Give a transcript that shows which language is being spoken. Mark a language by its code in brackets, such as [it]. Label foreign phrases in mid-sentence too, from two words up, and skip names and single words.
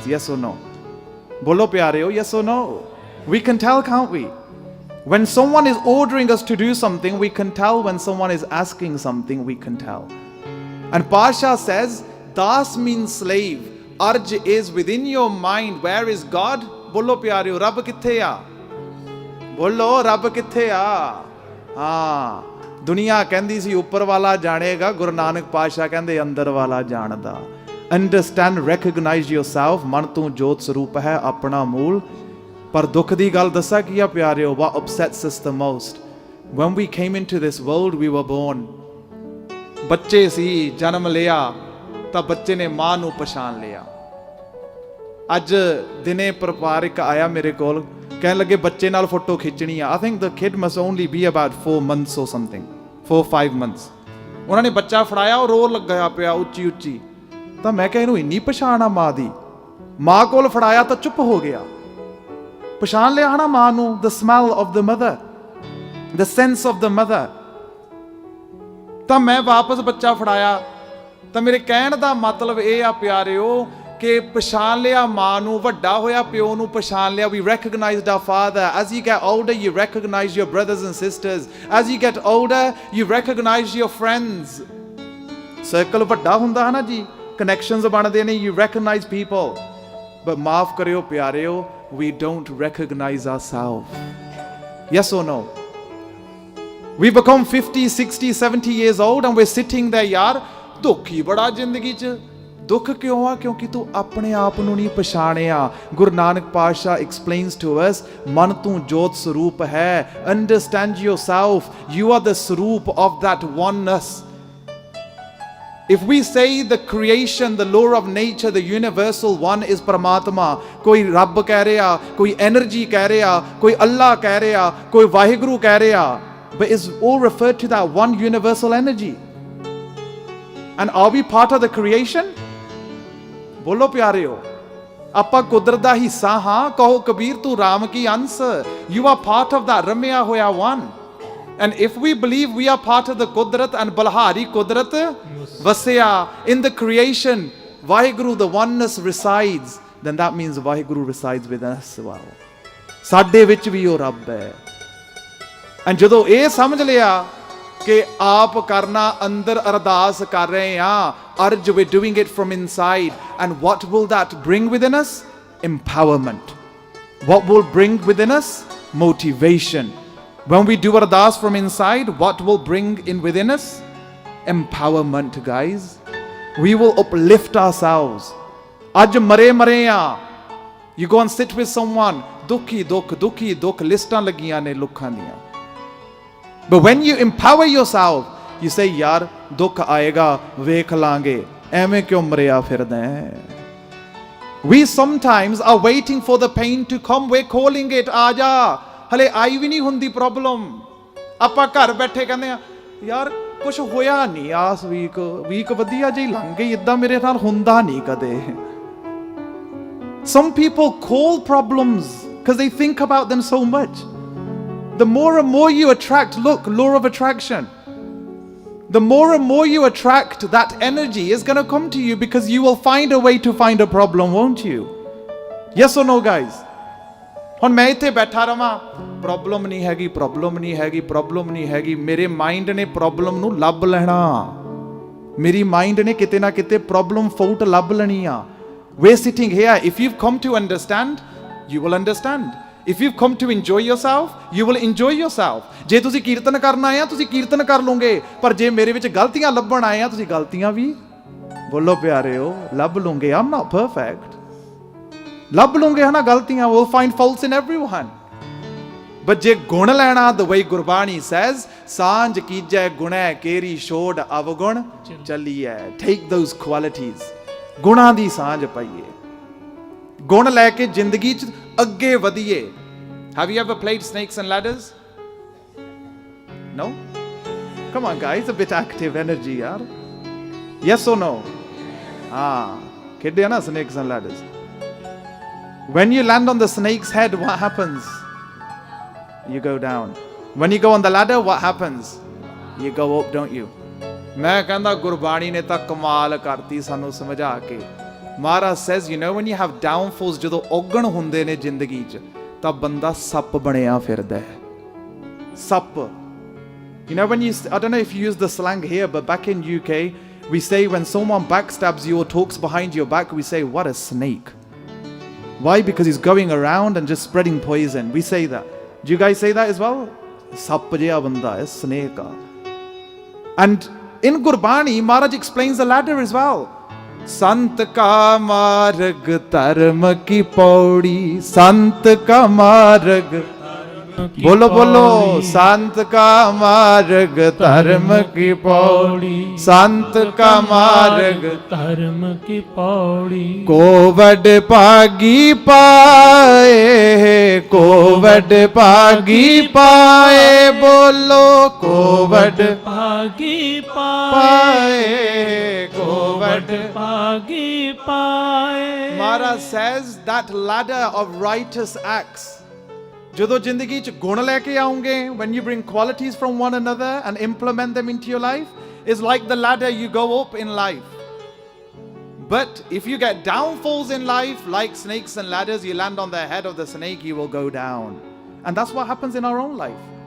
[en] Yes or no? [pa] ਬੋਲੋ ਪਿਆਰਿਓ, [en] yes or no? We can tell, can't we? When someone is ordering us to do something, we can tell. When someone is asking something, we can tell. And Pasha says, Das means slave. Arj is within your mind. Where is God? [pa] ਬੋਲੋ ਪਿਆਰਿਓ, ਰੱਬ ਕਿੱਥੇ ਆ? ਬੋਲੋ, ਰੱਬ ਕਿੱਥੇ ਆ? Haan. ਦੁਨੀਆ ਕਹਿੰਦੀ ਸੀ ਉੱਪਰ ਵਾਲਾ ਜਾਣੇਗਾ, ਗੁਰੂ ਨਾਨਕ ਪਾਤਸ਼ਾਹ ਕਹਿੰਦੇ ਅੰਦਰ ਵਾਲਾ ਜਾਣਦਾ। [en] Understand, recognize yourself. [pa] ਮਨ ਤੋਂ ਜੋਤ ਸਰੂਪ ਹੈ ਆਪਣਾ ਮੂਲ। ਪਰ ਦੁੱਖ ਦੀ ਗੱਲ ਦੱਸਾਂ ਕੀ ਆ ਪਿਆਰਿਓ, [en] what upsets us the most, when we came into this world, we were born, [pa] ਬੱਚੇ ਸੀ, ਜਨਮ ਲਿਆ ਤਾਂ ਬੱਚੇ ਨੇ ਮਾਂ ਨੂੰ ਪਛਾਣ ਲਿਆ। ਅੱਜ ਦਿਨੇ ਪਰਿਵਾਰਿਕ ਆਇਆ ਮੇਰੇ ਕੋਲ, ਕਹਿਣ ਲੱਗੇ ਬੱਚੇ ਨਾਲ ਫੋਟੋ ਖਿੱਚਣੀ ਆ। [en] I think the kid must only be about 4 months or something, 4-5 months. [pa] ਉਹਨਾਂ ਨੇ ਬੱਚਾ ਫੜਾਇਆ, ਉਹ ਰੋ ਲੱਗਾ ਪਿਆ ਉੱਚੀ ਉੱਚੀ। ਤਾਂ ਮੈਂ ਕਿਹਾ ਇਹਨੂੰ ਇੰਨੀ ਪਛਾਣ ਆ ਮਾਂ ਦੀ। ਮਾਂ ਕੋਲ ਫੜਾਇਆ ਤਾਂ ਚੁੱਪ ਹੋ ਗਿਆ, ਪਛਾਣ ਲਿਆ ਹਨਾ ਮਾਂ ਨੂੰ। [en] The smell of the mother, the sense of the mother. [pa] ਤਾਂ ਮੈਂ ਵਾਪਸ ਬੱਚਾ ਫੜਾਇਆ। ਤਾਂ ਮੇਰੇ ਕਹਿਣ ਦਾ ਮਤਲਬ ਇਹ ਆ ਪਿਆਰਿਓ ਕਿ ਪਛਾਣ ਲਿਆ ਮਾਂ ਨੂੰ, ਵੱਡਾ ਹੋਇਆ ਪਿਓ ਨੂੰ ਪਛਾਣ ਲਿਆ। [en] We recognized our father. As you get older, you recognize your brothers and sisters. As you get older, you recognize your friends. [pa] ਸਰਕਲ ਵੱਡਾ ਹੁੰਦਾ ਹੈ ਨਾ ਜੀ, ਕਨੈਕਸ਼ਨਸ ਬਣਦੇ ਨੇ, [en] you recognize people. [pa] But ਮਾਫ ਕਰਿਓ ਪਿਆਰਿਓ, [en] we don't recognize ourselves. Yes or no? We become 50, 60, 70 years old and we're sitting there, [pa] ਯਾਰ ਦੁੱਖ ਹੀ ਬੜਾ ਜ਼ਿੰਦਗੀ 'ਚ, ਦੁੱਖ ਕਿਉਂ ਆ? ਕਿਉਂਕਿ ਤੂੰ ਆਪਣੇ ਆਪ ਨੂੰ ਨਹੀਂ ਪਛਾਣਿਆ। ਗੁਰੂ ਨਾਨਕ ਪਾਤਸ਼ਾਹ [en] explains to us, [pa] ਮਨ ਤੂੰ ਜੋਤ ਸਰੂਪ ਹੈ। [en] Understand yourself. You are the ਸਰੂਪ of that oneness. If we say the creation, the law of nature, the universal one is Paramatma, [pa] ਕੋਈ ਰੱਬ ਕਹਿ ਰਿਹਾ, ਕੋਈ energy ਕਹਿ ਰਿਹਾ, ਕੋਈ ਅੱਲਾ ਕਹਿ ਰਿਹਾ, ਕੋਈ ਵਾਹਿਗੁਰੂ ਕਹਿ ਰਿਹਾ, [en] but it's all referred to that one universal energy. And are we part of the creation? [pa] ਬੋਲੋ ਪਿਆਰਿਓ, ਆਪਾਂ ਕੁਦਰਤ ਦਾ ਹਿੱਸਾ ਹਾਂ। ਕਹੋ ਕਬੀਰ ਤੂੰ ਰਾਮ ਕੀ ਅੰਸ। [en] You are part of that [pa] ਰਮਿਆ ਹੋਇਆ one. [en] And if we believe we are part of the Kudrat and [pa] ਬਲਿਹਾਰੀ ਕੁਦਰਤਿ ਵਸਿਆ [en] in the creation, Vaheguru, the oneness resides, then that means Vaheguru resides within us. [pa] Wow. ਸਾਡੇ ਵਿੱਚ ਵੀ ਉਹ ਰੱਬ ਹੈ। And ਜਦੋਂ ਇਹ ਸਮਝ ਲਿਆ ਕਿ ਆਪ ਕਰਨਾ, ਅੰਦਰ ਅਰਦਾਸ ਕਰ ਰਹੇ ਹਾਂ, ਅਰਜ [en] we're doing it from inside, and what will that bring within us? Empowerment. What will bring within us? Motivation. When we do ardas from inside, what will bring in within us? Empowerment, guys. We will uplift ourselves. [pa] ਅੱਜ ਮਰੇ ਆ. [en] You go and sit with someone, [pa] ਦੁਖੀ ਦੁੱਖ, ਲਿਸਟਾਂ ਲੱਗੀਆਂ ਨੇ ਲੁੱਖਾਂ ਦੀਆਂ. [en] But when you empower yourself, you say, [pa] ਯਾਰ, ਦੁੱਖ ਆਏਗਾ, ਵੇਖ ਲਾਂਗੇ, ਐਮੇ ਕਿਉਂ ਮਰਿਆ ਫਿਰਦਾ ਹੈ? [en] We sometimes are waiting for the pain to come. We're calling it, aaja. [pa] ਹਲੇ ਆਈ ਵੀ ਨਹੀਂ ਹੁੰਦੀ ਪ੍ਰੋਬਲਮ। ਆਪਾਂ ਘਰ ਬੈਠੇ ਕਹਿੰਦੇ ਆ, ਯਾਰ ਕੁਝ ਹੋਇਆ ਨਹੀਂ [en] this week [pa] ਵਧੀਆ ਜਿਹੀ ਲੰਘ ਗਈ, ਇਦਾਂ ਮੇਰੇ ਨਾਲ ਹੁੰਦਾ ਨਹੀਂ ਕਦੇ। [en] Some people call problems because they think about them so much. The more and more you attract, look, law of attraction. The more and more you attract, that energy is going to come to you because you will find a way to find a problem, won't you? Yes or no, guys? [pa] ਹੁਣ ਮੈਂ ਇੱਥੇ ਬੈਠਾ ਰਵਾਂ, ਪ੍ਰੋਬਲਮ ਨਹੀਂ ਹੈਗੀ, ਮੇਰੇ ਮਾਈਂਡ ਨੇ ਪ੍ਰੋਬਲਮ ਨੂੰ ਲੱਭ ਲੈਣਾ। ਮੇਰੀ ਮਾਈਂਡ ਨੇ ਕਿਤੇ ਨਾ ਕਿਤੇ ਪ੍ਰੋਬਲਮ ਫਾਊਟ ਲੱਭ ਲੈਣੀ ਆ। [en] We're sitting here. If you've come to understand, you will understand. If you've come to enjoy yourself, you will enjoy yourself. [pa] ਜੇ ਤੁਸੀਂ ਕੀਰਤਨ ਕਰਨ ਆਏ ਆ, ਤੁਸੀਂ ਕੀਰਤਨ ਕਰ ਲਓਗੇ, ਪਰ ਜੇ ਮੇਰੇ ਵਿੱਚ ਗਲਤੀਆਂ ਲੱਭਣ ਆਏ ਆ, ਤੁਸੀਂ ਗਲਤੀਆਂ ਵੀ ਬੋਲੋ ਪਿਆਰਿਓ ਲੱਭ ਲਓਗੇ। [en] I'm not perfect. [pa] ਲੱਭ ਲਓਗੇ ਹਨਾ ਗਲਤੀਆਂ, [en] we'll find faults in everyone. [pa] But ਜੇ ਗੁਣ ਲੈਣਾ, [en] the way [pa] ਗੁਰਬਾਣੀ says, ਸਾਂਝ ਕੀਜੈ ਗੁਣੈ ਕੇਰੀ ਛੋੜ ਅਵਗੁਣ ਚੱਲੀਐ. [en] Take those qualities. [pa] ਗੁਣਾਂ ਦੀ ਸਾਂਝ ਪਾਈਏ, ਗੁਣ ਲੈ ਕੇ ਜ਼ਿੰਦਗੀ 'ਚ ਅੱਗੇ ਵਧੀਏ। [en] Have you ever played snakes and ladders? No? Come on guys, a bit active energy yaar. Yes or no? [pa] ਖੇਡਿਆ ਨਾ [en] snakes and ladders. When you land on the snake's head, what happens? You go down. When you go on the ladder, what happens? You go up, don't you? [pa] ਮੈਂ ਕਹਿੰਦਾ ਗੁਰਬਾਣੀ ਨੇ ਤਾਂ ਕਮਾਲ ਕਰਤੀ ਸਾਨੂੰ ਸਮਝਾ ਕੇ। [en] ਮਹਾਰਾਜ says, you know, when you have downfalls, [pa] ਜਦੋਂ ਔਗਣ ਹੁੰਦੇ ਨੇ ਜ਼ਿੰਦਗੀ 'ਚ, ਤਾਂ ਬੰਦਾ ਸੱਪ ਬਣਿਆ ਫਿਰਦਾ ਹੈ। ਸੱਪ। [en] You know, when you, I don't know if you use the slang here, but back in UK, we say when someone backstabs you or talks behind your back, we say, what a snake. Why? Because he's going around and just spreading poison. We say that. Do you guys say that as well? [pa] ਸੱਪ ਜਿਹਾ ਬੰਦਾ ਹੈ, [en] snake. And in Gurbani, Maharaj explains the ladder as well. [pa] ਸੰਤ ਕਾ ਮਾਰਗ ਧਰਮ ਕੀ ਪਉੜੀ, ਸੰਤ ਕਾ ਮਾਰਗ, ਬੋਲੋ ਬੋਲੋ, ਸੰਤ ਕਾ ਮਾਰਗ ਧਰਮ ਕੀ ਪਉੜੀ, ਸੰਤ ਕਾ ਮਾਰਗ ਧਰਮ ਕੀ ਪਉੜੀ, ਕੋ ਵਡ ਪਾਗੀ ਪਾਏ, ਕੋ ਵਡ ਪਾਗੀ ਪਾਏ, ਬੋਲੋ ਕੋ ਵਡ ਪਾਗੀ ਪਾਏ, ਕੋ ਵਡ ਪਾਗੀ ਪਾਏ. [en] Maharaj says that ladder of righteous acts, [pa] ਜਦੋਂ ਜ਼ਿੰਦਗੀ 'ਚ ਗੁਣ ਲੈ ਕੇ ਆਉਂਗੇ, [en] when you bring qualities from one another and implement them into your life, is like the ladder you go up in life. But if you get downfalls in life, like snakes and ladders, you land on the head of the snake, you will go down. And that's what happens in our own life.